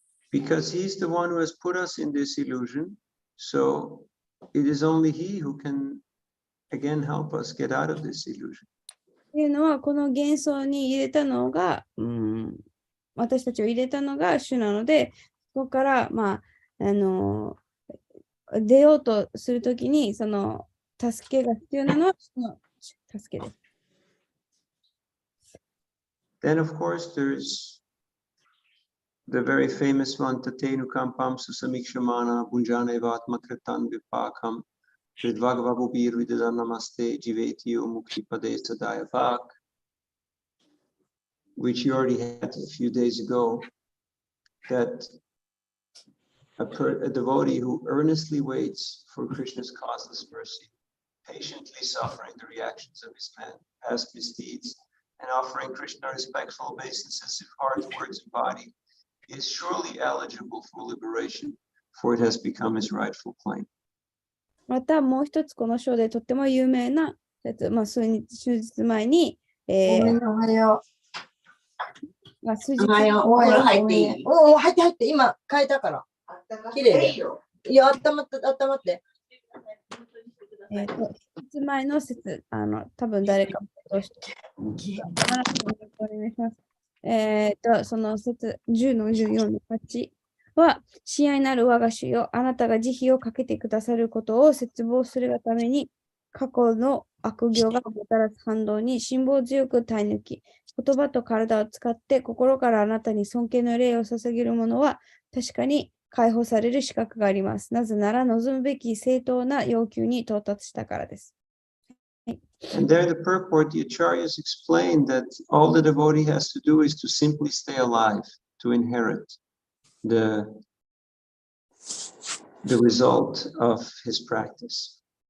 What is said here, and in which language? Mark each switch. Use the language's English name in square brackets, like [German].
[English] Because he's the one who has put us in this illusion, so it is only he who can again help us get out of this illusion. [Japanese] っていうのは、この幻想に入れたのが、私たちを入れたのが主なので、ここから、出ようとするときに、その助けが必要なのは主の助けです。 [English] Then, of course, there's the very famous one, [Sanskrit] Tatenu Kampam Susamikshamana Bunjane Vatma Kritan Vipakam Vidvagavabubir Vidadanamaste Jivetio Muktipade Sadayavak, [English] which you already had a few days ago, that a devotee who earnestly waits for Krishna's causeless mercy, patiently suffering the reactions of his past misdeeds, and offering Krishna respectful obeisances of heart, words, and body, is surely eligible for liberation, for it has become his rightful claim. [Japanese] またもう一つこの章でとっても有名なやつ、数日前に、おはよう。数日おはよう。入っていい。入って、今変えたから。綺麗で。いや、温まって。説前の説、多分誰かどうして。お願いします。その説10の14の8は、親愛なる我が主よ、あなたが慈悲をかけてくださることを切望するがために、過去の悪行がもたらす反動に辛抱強く耐え抜き、言葉と体を使って心からあなたに尊敬の礼を捧げる者は、確かに解放される資格があります。なぜなら望むべき正当な要求に到達したからです。 [English] And there, the purport, the acharyas explained that all the devotee has to do is to simply stay alive, to inherit the result of his practice.